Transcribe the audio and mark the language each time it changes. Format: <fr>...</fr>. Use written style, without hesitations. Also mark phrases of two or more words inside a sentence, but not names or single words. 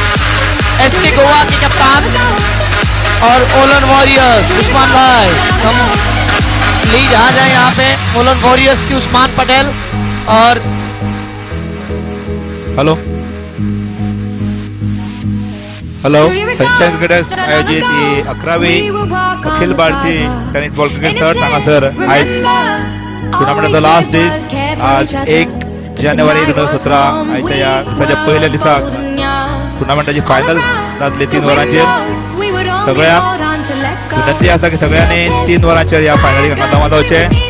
<hi>एसके गोवा के कप्तान और ओलन वॉरियर्स उस्मान भाई, हम प्लीज आ जाए यहाँ पे। ओलन वॉरियर्स की उस्मान पटेल और</hi> <kok>हेलो सनशाइन क्रिकेटर्स आयोजित 11वी अखिल भारतीय</kok> <en>tennis ball cricket</en> <kok>सर्त हांगासर आयज टुर्नामेंटाचो</kok> <en>last day,</en> <kok>आज 1 जानेवारी 2017 आयच्या या दिसाच्या पहिल्या दिसाक टुर्नामेंटाची फायनल जातली 3 वरांचेर। सगळ्यांक विनंती आसा की सगळ्यांनी 3 वरांचेर या फायनलीक हांगा जमा जावचे.</kok>